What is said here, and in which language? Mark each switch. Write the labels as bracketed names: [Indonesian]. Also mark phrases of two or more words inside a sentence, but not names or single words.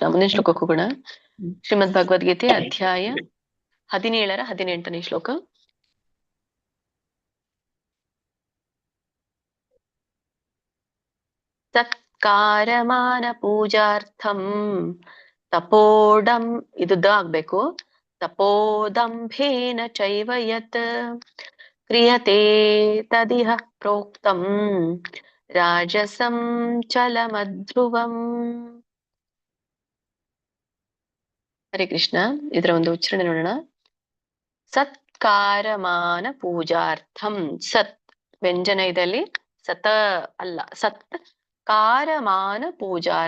[Kannada] ಮುಂದಿನ ಶ್ಲೋಕಕ್ಕೂ ಕೂಡ ಶ್ರೀಮದ್ ಭಗವದ್ಗೀತೆ ಅಧ್ಯಾಯ 17ರ 18ನೇ ಶ್ಲೋಕ. [Sanskrit] ಸತ್ಕಾರಮಾನ ಪೂಜಾರ್ಥಂ ತಪೋಡಂ, [Kannada] ಇದು ದ ಆಗ್ಬೇಕು. [Sanskrit] ತಪೋದಂಭೇನ ಚೈವ ಯತ್ ಕ್ರಿಯತೆ ತದಿಹ ಪ್ರೋಕ್ತಂ ರಾಜಸಂ ಚಲಮಧ್ರುವಂ. ಹರೇ ಕೃಷ್ಣ. [Kannada] ಇದರ ಒಂದು ಉಚ್ಚಾರಣೆ ನೋಡೋಣ. [Sanskrit] ಸತ್ಕಾರಮಾನ ಪೂಜಾರ್ಥಂ. [Kannada] ಸತ್ ವ್ಯಂಜನ ಇದರಲ್ಲಿ, ಸತ ಅಲ್ಲ, [Sanskrit] ಸತ್ ಕಾರಮಾನ ಪೂಜಾರ್ಥಂ.